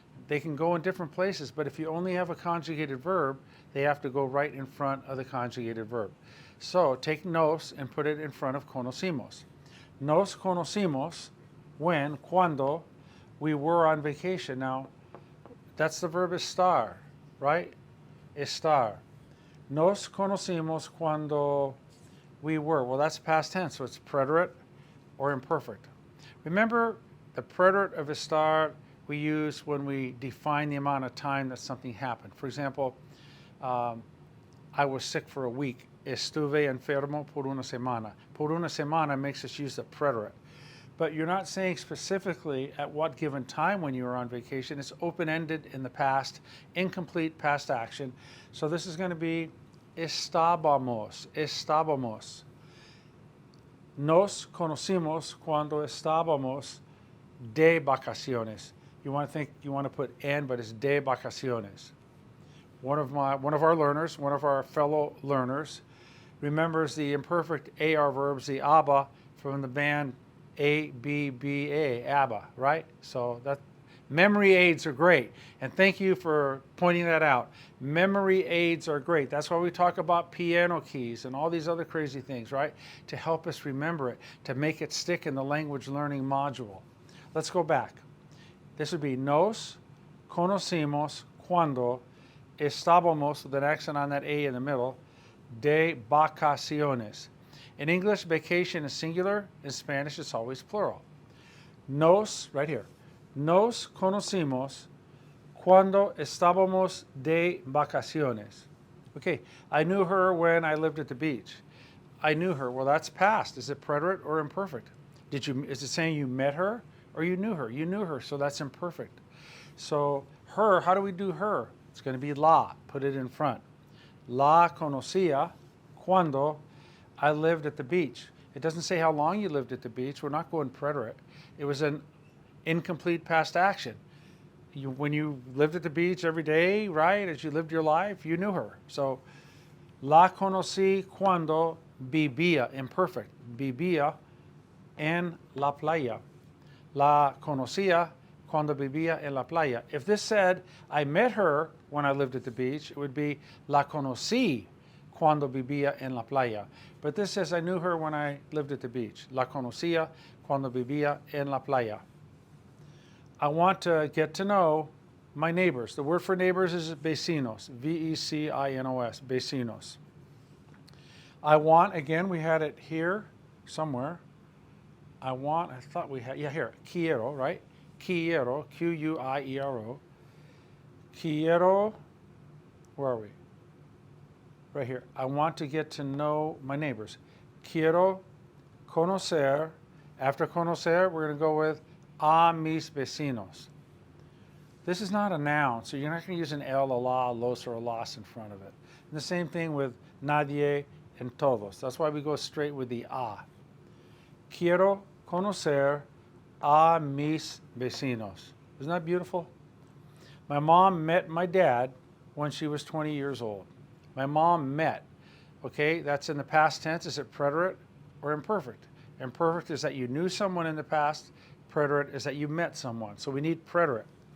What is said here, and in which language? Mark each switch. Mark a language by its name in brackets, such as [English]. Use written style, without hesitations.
[English] They can go in different places, but if you only have a conjugated verb, they have to go right in front of the conjugated verb. So take nos and put it in front of conocimos. [Spanish] Nos conocimos [English] when, cuando, we were on vacation. Now, that's the verb estar, right? Estar. [Spanish] Nos conocimos cuando [English] we were. Well, that's past tense, so it's preterite or imperfect. Remember, the preterite of estar we use when we define the amount of time that something happened. For example, I was sick for a week. [Spanish] Estuve enfermo por una semana. Por una semana [English] makes us use the preterite. But you're not saying specifically at what given time when you were on vacation. It's open-ended in the past, incomplete past action. So this is going to be estábamos, estábamos. [Spanish] Nos conocimos cuando estábamos de vacaciones. [English] You want to put en, but it's [Spanish] de vacaciones. [English] One of our learners, one of our fellow learners, remembers the imperfect AR verbs, the ABBA from the band ABBA, ABBA, right? So that memory aids are great, and thank you for pointing that out. Memory aids are great. That's why we talk about piano keys and all these other crazy things, right? To help us remember it, to make it stick in the language learning module. Let's go back. This would be [Spanish] nos conocimos cuando estábamos, [English] with an accent on that A in the middle, [Spanish] de vacaciones. [English] In English, vacation is singular. In Spanish, it's always plural. [Spanish] Nos, [English] right here, [Spanish] nos conocimos cuando estábamos de vacaciones. [English] Okay, I knew her when I lived at the beach. I knew her. Well, that's past. Is it preterite or imperfect? Is it saying you met her or you knew her? You knew her, so that's imperfect. So her, how do we do her? It's going to be la. Put it in front. [Spanish] La conocía cuando [English] I lived at the beach. It doesn't say how long you lived at the beach. We're not going preterite. It was an incomplete past action. When you lived at the beach every day, right, as you lived your life, you knew her. [Spanish] So, la conocí cuando vivía, imperfect, vivía en la playa. La conocía cuando vivía en la playa. If this said, I met her when I lived at the beach, it would be la conocí cuando vivía en la playa. [English] But this says, I knew her when I lived at the beach. [Spanish] La conocía cuando vivía en la playa. [English] I want to get to know my neighbors. The word for neighbors is vecinos, V-E-C-I-N-O-S, vecinos. I want, again, we had it here somewhere. I thought we had, yeah, here, quiero, right? Quiero, Q-U-I-E-R-O. Quiero, where are we? Right here. I want to get to know my neighbors. [Spanish] Quiero conocer. [English] After conocer, we're going to go with [Spanish] a mis vecinos. [English] This is not a noun, so you're not going to use an el, a la, a los, or a las in front of it. And the same thing with nadie and todos. That's why we go straight with the a. [Spanish] Quiero conocer a mis vecinos. [English] Isn't that beautiful? My mom met my dad when she was 20 years old. My mom met. Okay, that's in the past tense. Is it preterite or imperfect? Imperfect is that you knew someone in the past. Preterite is that you met someone. So we need preterite.